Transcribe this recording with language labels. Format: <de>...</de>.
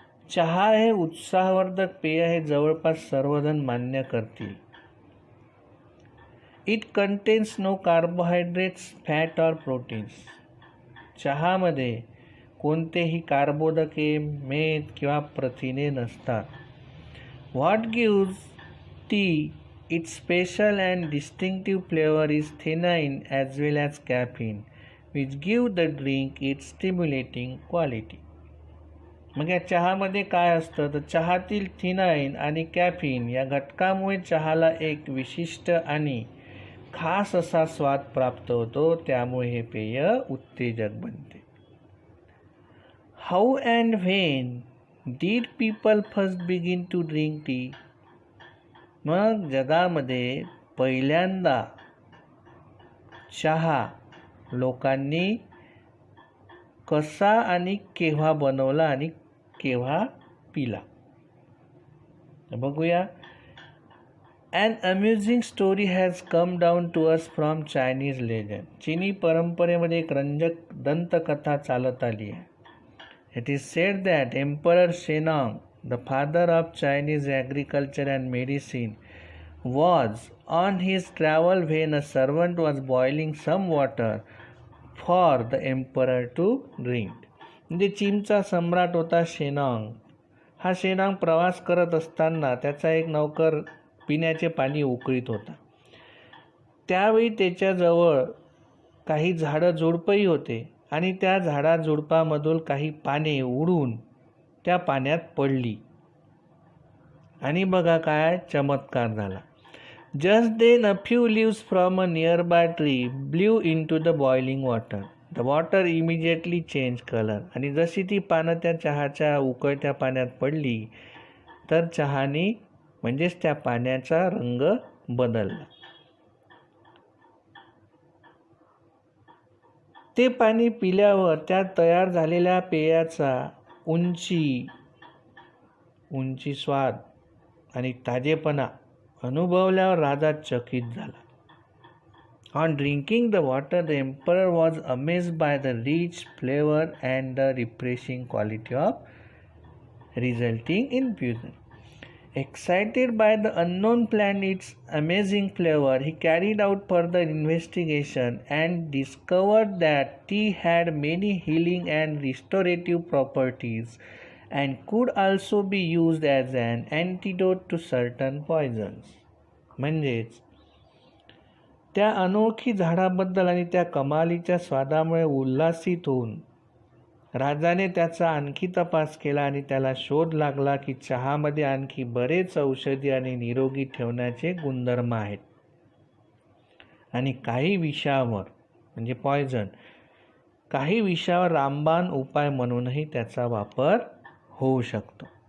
<mr>चहा हे उत्साहवर्धक पेय हे जवळपास सर्वजण मान्य करतील.</mr> <en>It contains no carbohydrates, fat or proteins.</en> <mr>चहामध्ये कोणतेही कार्बोदके, मेद किंवा प्रथिने नसतात.</mr> <en>What gives tea its special and distinctive flavor is theanine as well as caffeine, which give the drink its stimulating quality.</en> <mr>मग या चहामध्ये काय असतं? तर चहातील थिनाईन आणि कॅफिन या घटकामुळे चहाला एक विशिष्ट आणि खास असा स्वाद प्राप्त होतो. त्यामुळे हे पेय उत्तेजक बनते.</mr> <en>How and when did people first begin to drink tea?</en> <mr>मग जगामध्ये पहिल्यांदा चहा लोकांनी कसा आणि केव्हा बनवला आणि केव्हा पिला? बघूया.</mr> <en>An amusing story has come down to us from Chinese legend.</en> <mr>चीनी परंपरेमध्ये एक रंजक दंतकथा चालत आली आहे.</mr> <en>It is said that emperor Shennong, the father of Chinese agriculture and medicine, was on his travel when a servant was boiling some water for the emperor to drink.</en> <mr>म्हणजे चीनचा सम्राट होता शेनांग. हा शेनांग प्रवास करत असताना त्याचा एक नौकर पिण्याचे पाणी उकळीत होता. त्यावेळी त्याच्याजवळ काही झाडं झुडपंही होते आणि त्या झाडा झुडपामधून काही पाने उडून त्या पाण्यात पडली आणि बघा काय चमत्कार झाला.</mr> <en>Just then a few leaves from a near by tree blew into the boiling water. The water immediately change colour.</en> <mr>आणि जशी ती पानं त्या चहाच्या उकळत्या पाण्यात पडली तर चहाने म्हणजेच त्या पाण्याचा रंग बदलला. ते पाणी पिल्यावर त्या तयार झालेल्या पेयाचा उंची स्वाद आणि ताजेपणा अनुभवल्यावर राजा चकित झाला.</mr> <en>On drinking the water the emperor was amazed by the rich flavour and the refreshing quality of resulting infusion. Excited by the unknown plant, its amazing flavor, he carried out further investigation and discovered that tea had many healing and restorative properties and could also be used as an antidote to certain poisons.</en> <mr>म्हणजेच त्या अनोळखी झाडाबद्दल आणि त्या कमालीच्या स्वादामुळे उल्हासित होऊन राजाने त्याचा आणखी तपास केला आणि त्याला शोध लागला की चहामध्ये आणखी बरेच औषधी आणि निरोगी ठेवण्याचे गुणधर्म आहेत आणि काही विषावर म्हणजे पॉयझन, काही विषावर रामबाण उपाय म्हणूनही त्याचा वापर होऊ शकतो.</mr>